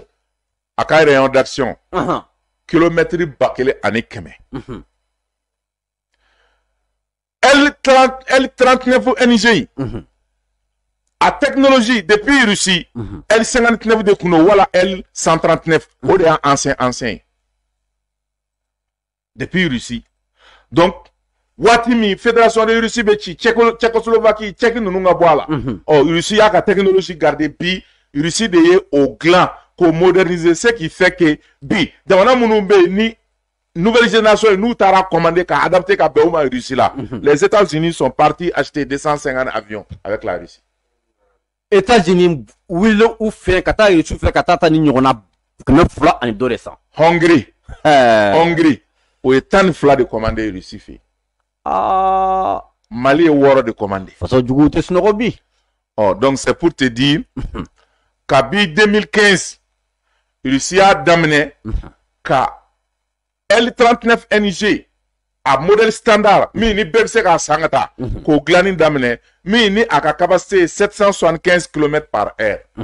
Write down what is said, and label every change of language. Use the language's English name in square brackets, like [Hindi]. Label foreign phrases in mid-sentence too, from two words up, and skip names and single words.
[Bambara] a ka [French] rayon d'action kilomètre [Bambara] 1,100 L39 NG a [French] technologie depuis Russie [Bambara] L59 de kun wala L139 o de y'a ancien [French] depuis Russie [Bambara] donc waati min fédération de Russie bɛ ci Tchécoslovaquie Tchèque ninnu ka bɔ a la Russie y'a ka [French] technologie garder [Bambara] bi Russie de ye o dilan k'o moderniser [French] ce qui fait que [Bambara] bi jamana minnu bɛ yen ni [French] nouvelle génération [Bambara] n'u taara commander k'a adapter ka bɛn o ma Russie la [French] les États-Unis sont partis acheter 250 avions avec la Russie [Bambara] États-Unis wili u fɛ ka taa Russie fɛ ka taa ni ɲɔgɔnna 200 ani dɔ de san Hongrie o ye 12 de commander Russie fɛ Mali ye 6 de commander faso jugu tɛ sunɔgɔ bi [French] donc c'est pour te dire [Bambara] kabi 2015 Russie y'a daminɛ ka L39 NG a [French] modèle standard [Bambara] min ni bɛɛ bɛ se k'a san ka taa k'o dilanni daminɛ min ni a ka capacité 775 km/h